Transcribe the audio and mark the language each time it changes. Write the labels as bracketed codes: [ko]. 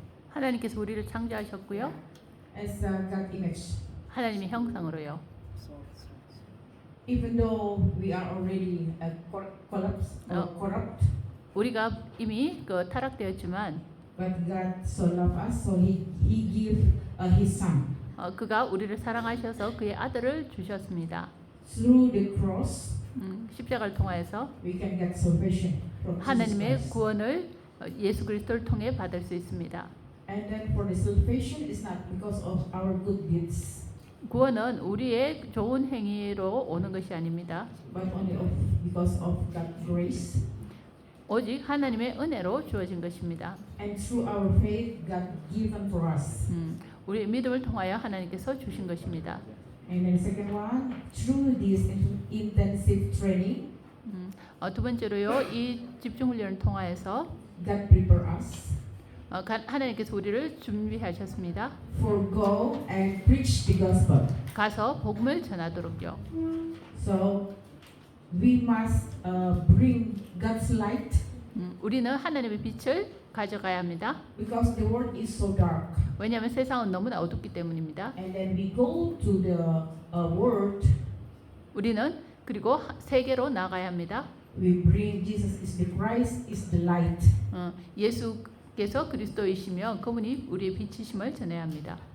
[ko] 하나님께서 우리를 창조하셨고요. [en] as God image. [ko] 하나님의 형상으로요. [en] Even though we are already corrupt, [ko] 우리가 이미 타락되었지만 [en] but God so loved us, so He gave His Son. [ko] 그가 우리를 사랑하셔서 그의 아들을 주셨습니다. [en] Through the cross, [ko] 십자가를 통하여서 [en] we can get salvation from Jesus [ko] 하나님의 [en] Christ. [ko] 구원을 예수 그리스도를 통해 받을 수 있습니다. [en] And then for the salvation is not because of our good deeds, [ko] 구원은 우리의 좋은 행위로 오는 것이 아닙니다. [en] but only because of God's grace. [ko] 오직 하나님의 은혜로 주어진 것입니다. [en] And through our faith, God given for us. [ko] 우리의 믿음을 통하여 하나님께서 주신 것입니다. [en] And then second one, through this intensive training, [ko] 두 번째로요, 이 집중 훈련을 통하여서 [en] God prepare us [ko] 하나님께서 우리를 준비하셨습니다. [en] for go and preach the gospel. [ko] 가서 복음을 전하도록요. [en] So we must bring God's light [ko] 우리는 하나님의 빛을 가져가야 합니다. [en] because the world is so dark. [ko] 왜냐하면 세상은 너무나 어둡기 때문입니다. [en] And then we go to the world. [ko] 우리는 그리고 세계로 나가야 합니다. [en] We bring Jesus is the Christ is the light. [ko] 예수께서 그리스도이시며 그분이 우리의 빛이심을 전해야 합니다.